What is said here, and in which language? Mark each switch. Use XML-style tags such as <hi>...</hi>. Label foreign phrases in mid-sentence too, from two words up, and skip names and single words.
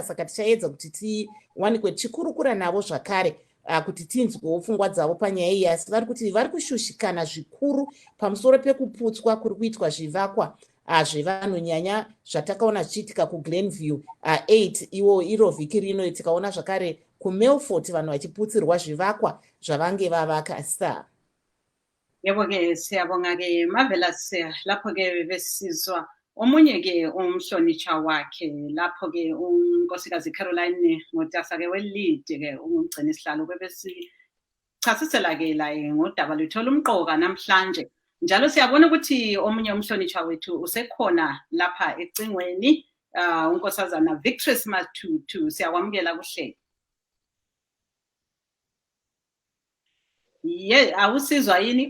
<sn>Saka tichaedza kuti tiwanikwe tichikurukura navo zvakare kuti tinzwewo pfungwa dzavo panyaya iyi, asi vari kuti vari kushushikana zvikuru pamusoro pekuputswa kuri kuitwa zvivakwa zvevanhu, nyanya zvatakaona zvichiitika kuGlenview 8 iro vhiki rino, tikaona zvakare kuMilford vanhu vachiputsirwa zvivakwa zvavange vavaka. Star</sn> <nd>yebo-ke siyabonga-ke Marvelous. Lapho-ke besizwa omunye-ke umhlonitsha wakhe lapho-ke unkosikazi Caroline Mutasa-ke weLead-ke umgcini sihlalo bebesichasisela-ke la ngodaba luthola umqoka namhlanje. Njalo siyabona ukuthi omunye umhlonitsha wethu usekhona lapha ecingweni, unkosazana Victress Matutu. Siyakwamukela kuhle. Awusizwa yini?</nd>